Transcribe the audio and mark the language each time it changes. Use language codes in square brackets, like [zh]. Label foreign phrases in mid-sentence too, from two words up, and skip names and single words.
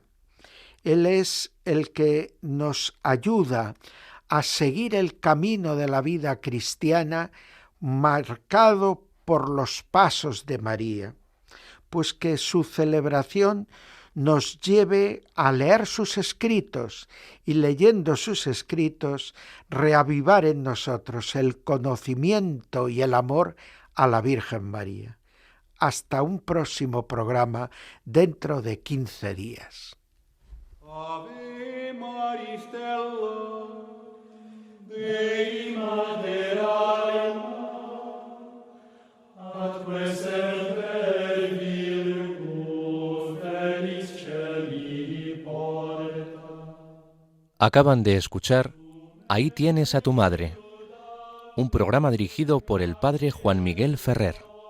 [es] Él es el que nos ayuda a seguir el camino de la vida cristiana marcado por los pasos de María, pues que su celebración nos lleve a leer sus escritos y, leyendo sus escritos, reavivar en nosotros el conocimiento y el amor a la Virgen María. Hasta un próximo programa dentro de 15 días. [la] Ave Maria Stella, Dei Mater atque semper Virgo felis celi porta. [es] Acaban de escuchar Ahí tienes a tu madre, un programa dirigido por el padre Juan Miguel Ferrer.